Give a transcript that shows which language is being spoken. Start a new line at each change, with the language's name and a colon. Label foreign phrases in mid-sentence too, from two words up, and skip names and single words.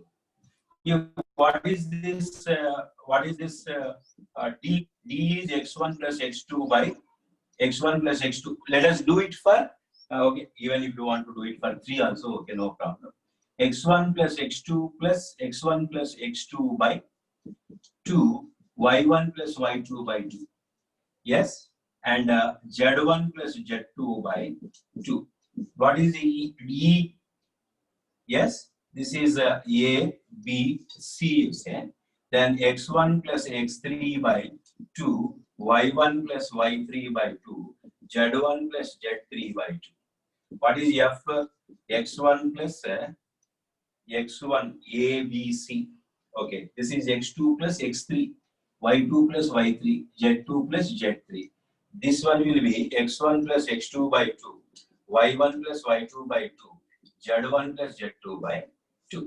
English: What is this? D is x1 plus x2 by x1 plus x2. Let us do it for okay. Even if you want to do it for 3 also, okay, no problem. x1 plus x2 plus x1 plus x2 by 2, y1 plus y2 by 2. Yes, and z1 plus z2 by 2. What is the E? Yes, this is A, B, C, you say. Then x1 plus x3 by 2, y1 plus y3 by 2, z1 plus z3 by 2. What is F? x1 plus x1, A, B, C. Okay, this is x2 plus x3, y2 plus y3, z2 plus z3. This one will be x1 plus x2 by 2, y1 plus y2 by 2, z1 plus z2 by 2.